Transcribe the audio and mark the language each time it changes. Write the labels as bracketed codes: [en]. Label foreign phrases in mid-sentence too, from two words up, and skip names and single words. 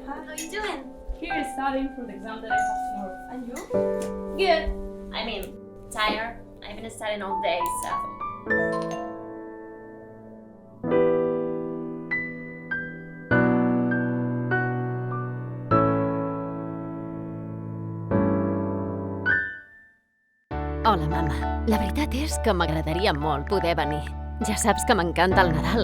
[en] How you doing? Here studying for the exam that I have tomorrow. And you? Good. I mean, tired. I've been studying all day, so... [ca] Hola, mama. La veritat és que m'agradaria molt poder venir. Ja saps que m'encanta el Nadal.